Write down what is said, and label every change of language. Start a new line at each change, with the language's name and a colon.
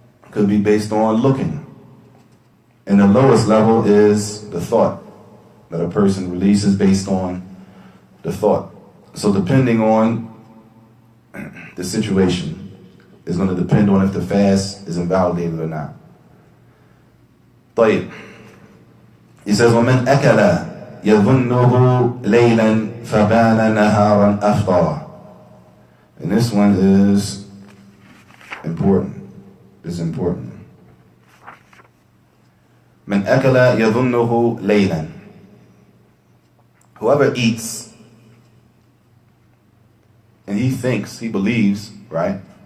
English: Could be based on looking. And the lowest level is the thought that a person releases based on the thought. So depending on the situation is going to depend on if the fast is invalidated or not.
Arabic: طيب.
English: He says,
Arabic: وَمَنْ أَكَلَ يَظُنُّهُ لَيْلًا فَبَانَ نَهَارًا أَفْطَرَ.
English: And this one is important. This is important.
Arabic: مَنْ أَكَلَ يَظُنُّهُ لَيْلًا.
English: Whoever eats and he believes, right?